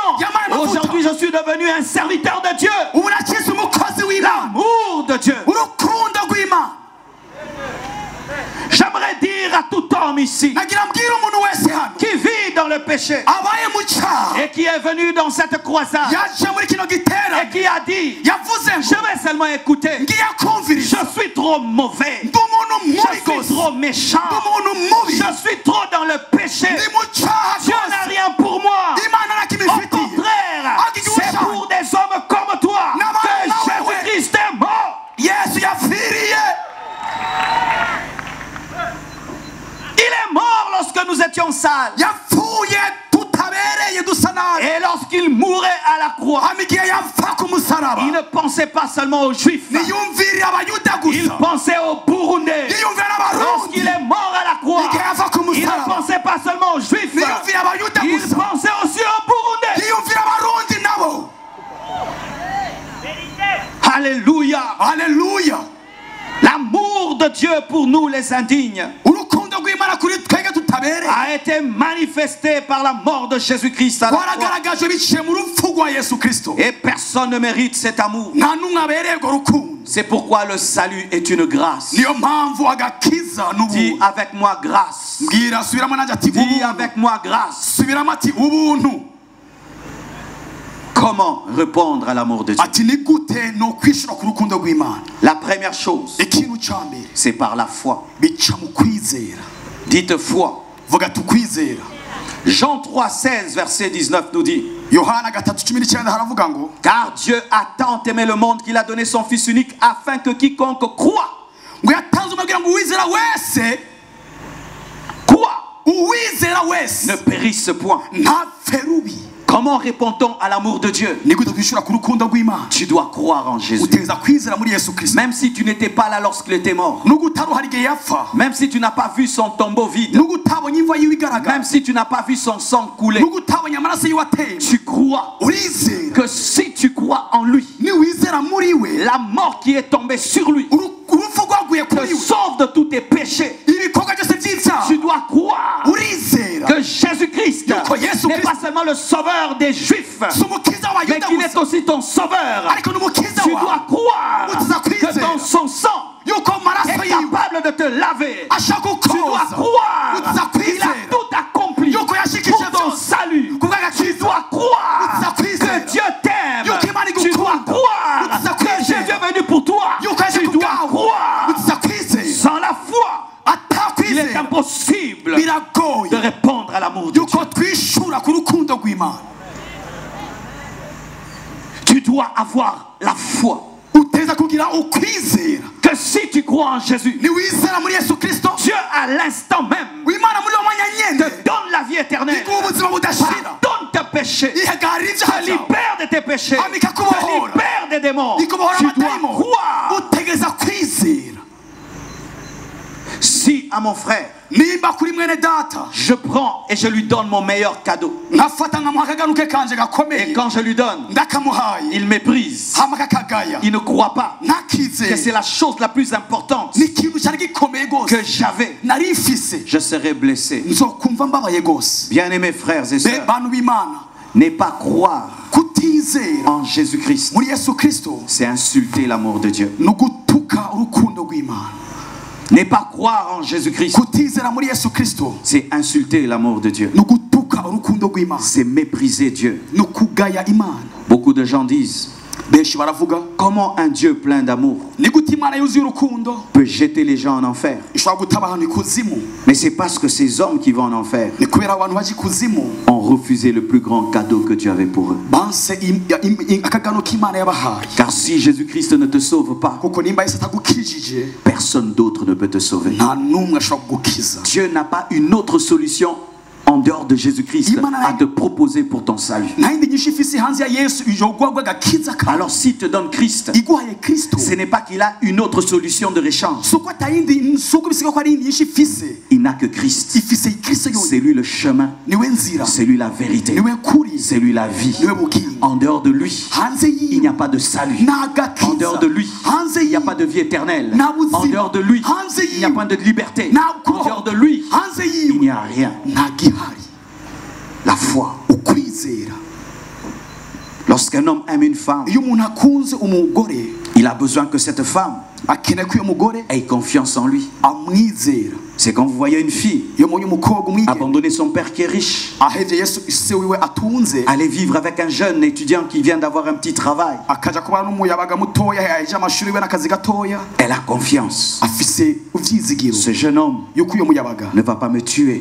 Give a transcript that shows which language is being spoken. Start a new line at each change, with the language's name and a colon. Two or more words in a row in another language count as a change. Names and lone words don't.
French: Aujourd'hui je suis devenu un serviteur de Dieu. L'amour de Dieu. J'aimerais dire à tout homme ici qui vit dans le péché et qui est venu dans cette croisade
Rundi: yaje muri kino gitera
French: et qui a dit,
Rundi: yavuze
French: je
Rundi: ngo
French: vais seulement écouter.
Rundi: ngiye
French: Je
Rundi: kumviriza
French: suis trop mauvais.
Rundi: ndi umuntu
French: Je
Rundi: mubi
French: suis
Rundi: gose
French: trop méchant.
Rundi: ndi umuntu mubi
French: Je suis trop dans le péché.
Rundi: ndi mu cyaha
French: Dieu n'a
Rundi: gose
French: rien pour moi.
Rundi: imana
French: Au
Rundi: nakimifitiye
French: contraire, c'est pour des hommes comme toi que Jésus-Christ est mort.
Rundi: yesu yapfiriye
French: Il est mort lorsque nous étions sales.
Rundi: yapfuye tutabereye dusa nabi
French: Et lorsqu'il mourait à la croix,
Rundi: hama igihe yapfa ku musaraba
French: il ne pensait pas seulement aux Juifs.
Rundi: niyumvirire abayuda
French: Il
Rundi: gusa
French: pensait aux Burundais.
Rundi: yiyumvira n'abarundi
French: Lorsqu'il est mort à la croix,
Rundi: igihe yava ku
French: il ne
Rundi: musaraba
French: pensait pas seulement aux Juifs.
Rundi: niyumvira abayuda
French: Il
Rundi: gusa
French: pensait aussi aux Burundais.
Rundi: yiyumvira abarundi nabo
French: Alléluia.
Rundi: haleluya
French: L'amour de Dieu pour nous les indignes
Rundi: urukundo rw'imana kuri twebwe tutabereye
French: a été manifesté par la mort de Jésus-Christ à la croix.
Rundi: waragaragajwe biciye mu rupfu rwa yesu kristo
French: Et personne ne mérite cet amour.
Rundi: nta n'umwe abereye urwo rukundo
French: C'est pourquoi le salut est une grâce.
Rundi: niyo mpamvu agakiza
French: Dis
Rundi: n'ubuntu
French: avec moi grâce.
Rundi: mbwira subiramo nanjye ati
French: Dis
Rundi: ubuntu
French: avec moi grâce.
Rundi: subiramo ati ubuntu
French: Comment répondre à l'amour de Dieu?
Rundi: ati ni gute no kwishura ku rukundo rw'imana
French: La première chose,
Rundi: ikintu cya mbere
French: c'est par la foi.
Rundi: bica mu kwizera
French: Dites foi.
Rundi: vuga tukwizera
French: Jean 3, 16, verset 19 nous dit,
Rundi: yohana 3:19 haravuga ngo
French: car Dieu a tant aimé le monde qu'il a donné son Fils unique afin que quiconque croit,
Rundi: ngo yatanze umubwira ngo uwizera wese uwizera wese
French: ne périsse point.
Rundi: ntapfe rubi.
French: Comment répond-on à l'amour de Dieu?
Rundi: ni gute kwishura ku rukundo rw'imana
French: Tu dois croire en Jésus.
Rundi: uteza kwizera muri yesu kristo
French: Même si tu n'étais pas là lorsqu'il était mort.
Rundi: nubwo utari uhari igihe yapfa
French: Même si tu n'as pas vu son tombeau vide.
Rundi: nubwo utabonye imva yiwe igaragara
French: Même si tu n'as pas vu son sang couler.
Rundi: nubwo utabonye amaraso yiwe atemba
French: Tu crois
Rundi: urizera
French: que si tu crois en lui,
Rundi: niwizera muri we
French: la mort qui est tombée sur lui
Rundi: urupfu rwaguye
French: te
Rundi: kuri we
French: sauve de tous tes péchés.
Rundi: ibikorwa byose by'ibyaha
French: Tu dois croire
Rundi: urizera
French: que Jésus-Christ
Rundi: Yuko Yesu
French: n'est
Rundi: Kristo
French: pas seulement le sauveur des Juifs,
Rundi: si umukiza
French: mais
Rundi: w'abayuda
French: qu'il est
Rundi: gusa
French: aussi ton sauveur.
Rundi: ariko n'umukiza
French: Tu
Rundi: wawe
French: dois croire que dans son sang
Rundi: yuko amaraso
French: est
Rundi: yiwe
French: capable de te laver.
Rundi: ashaka
French: Tu dois
Rundi: kukoza
French: croire
Rundi: utiza
French: qu'il a
Rundi: kwizera
French: tout accompli
Rundi: yuko
French: pour
Rundi: yashikije
French: ton
Rundi: byose
French: salut. Tu
Rundi: kubw'agakiza
French: dois croire
Rundi: utiza kwizera
French: que Dieu t'aime.
Rundi: Yuko Imana
French: Tu dois
Rundi: igukunda.
French: croire
Rundi: Utiza
French: que
Rundi: kwizera.
French: Jésus est venu pour toi.
Rundi: yuko yaje
French: Tu
Rundi: ku
French: dois
Rundi: bwawe
French: croire.
Rundi: utiza kwizera
French: Sans la foi, il est
Rundi: atakwizera
French: impossible
Rundi: biragoye
French: de répondre à l'amour de Dieu.
Rundi: yuko twishura ku rukundo rw'imana
French: Tu dois avoir la foi
Rundi: uteza kugira ukwizera
French: que si tu crois en Jésus,
Rundi: niwizera muri yesu kristo
French: Dieu à l'instant même
Rundi: w'imana muri uwo mwanya nyene
French: te donne la vie éternelle,
Rundi: iguha ubuzima budashira
French: pardonne tes péchés,
Rundi: ihagarira
French: te
Rundi: ibyaha byawe
French: libère de tes péchés,
Rundi: Amika
French: te
Rundi: kubohora.
French: libère des démons.
Rundi: ikubohora
French: Tu dois
Rundi: amadayimoni
French: croire.
Rundi: utegereza kwizera
French: Si à mon frère,
Rundi: nimba kuri mwene data
French: je prends et je lui donne mon meilleur cadeau,
Rundi: nkafata nkamuha akaganuke kanje
French: et
Rundi: gakomeye
French: quand je lui donne,
Rundi: ndakamuhaye
French: il méprise,
Rundi: hama kakagaya
French: il ne croit pas que c'est
Rundi: ntakizera
French: la chose la plus importante
Rundi: ni ikintu cyari gikomeye
French: que
Rundi: gose
French: j'avais,
Rundi: nari mfise
French: je serai blessé.
Rundi: nzokumva mbabaye gose
French: Bien-aimés frères et
Rundi: be
French: sœurs,
Rundi: bantu b'imana
French: n'est pas croire
Rundi: kutizera
French: en Jésus-Christ,
Rundi: muri yesu kristo
French: c'est insulter l'amour de Dieu.
Rundi: ni ugutuka urukundo rw'imana
French: N'est pas croire en Jésus-Christ,
Rundi: kutizera muri yesu kristo
French: c'est insulter l'amour de Dieu.
Rundi: ni ugutuka urukundo rw'imana
French: C'est mépriser Dieu.
Rundi: ni ukugaya imana
French: Beaucoup de gens disent,
Rundi: benshi baravuga
French: comment un Dieu plein d'amour
Rundi: ni gute imana yuzuye urukundo
French: peut jeter les gens en enfer?
Rundi: ishobora guta abantu ikuzimu
French: Mais c'est parce que ces hommes qui vont en enfer
Rundi: ni kubera abantu baje ikuzimu
French: ont refusé le plus grand cadeau que Dieu avait pour eux.
Rundi: banse akagano k'imana yabahaye
French: Car si Jésus-Christ ne te sauve pas,
Rundi: kuko nimba yesu atagukijije
French: personne d'autre ne peut te sauver.
Rundi: nta n'umwe ashobora kugukiza
French: Dieu n'a pas une autre solution en dehors de Jésus-Christ à te proposer pour ton salut.
Rundi: nta yindi nyinshi ifise hanze ya yesu ijogwagwa agakiza kawe
French: Alors s'il te donne Christ,
Rundi: iguhaye kristo
French: ce n'est pas qu'il a une autre solution de réchange.
Rundi: suko atayindi suko bisiga ko ari yindi nyinshi ifise
French: Il n'a que Christ.
Rundi: ifise kristo
French: C'est
Rundi: yonyine
French: lui le chemin,
Rundi: niwe nzira
French: c'est lui la vérité,
Rundi: niwe kuri
French: c'est lui la vie.
Rundi: niwe bugingo
French: En dehors de lui,
Rundi: hanze
French: il n'y
Rundi: yiwe
French: a pas de salut.
Rundi: nta
French: En
Rundi: gakiza
French: dehors de lui,
Rundi: hanze
French: il n'y a
Rundi: yiwe
French: pas de vie éternelle.
Rundi: nta buzima
French: En dehors de lui,
Rundi: hanze
French: il n'y a
Rundi: yiwe
French: pas de liberté.
Rundi: nta
French: En
Rundi: kubaho
French: dehors de lui,
Rundi: hanze
French: il
Rundi: yiwe
French: n'y a rien.
Rundi: nta gihari
French: La foi.
Rundi: ukwizera
French: Lorsqu'un homme aime une femme,
Rundi: iyo umuntu akunze umugore
French: il a besoin que cette femme
Rundi: akeneye ko uyo mugore
French: ait confiance en lui.
Rundi: amwizera
French: C'est quand vous voyez une fille abandonner son père qui est riche, aller vivre avec un jeune étudiant qui vient d'avoir un petit travail. Elle a confiance. Ce jeune homme ne va pas me tuer.